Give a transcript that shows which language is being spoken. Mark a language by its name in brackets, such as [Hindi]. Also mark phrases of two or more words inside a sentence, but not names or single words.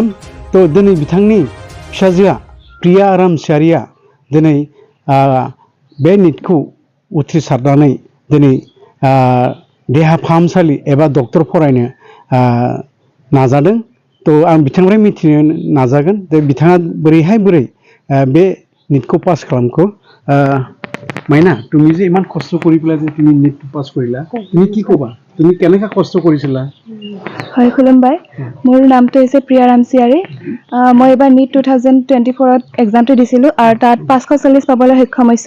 [Bodo] तो दिनै बिथांनि फिसाजोआ प्रिया रामसियारिया दिनै बे निटखौ उथ्रिसारनानै दिनै देहा फाहामसालि एबा डक्टर फरायनो नाजादों। तो आं बिथांनिफ्राय मिथिनो नाजागोन जे बिथाङा बोरै बे निटखौ पास खालामखो। [Assamese] মাইনা তুমি যে ইমান কষ্ট কৰি পেলাই যে তুমি নিট পাছ কৰিলা তুমি কি ক'বা? তুমি কেনেকৈ কষ্ট কৰিছিলা? হয়, খুলুমবাই। মোৰ নামটো হৈছে প্ৰিয়া ৰামচিয়াৰী। মই এবাৰ নিট 2024ত এক্সামটো দিছিলোঁ আৰু তাত 540 পাবলৈ সক্ষম হৈছোঁ।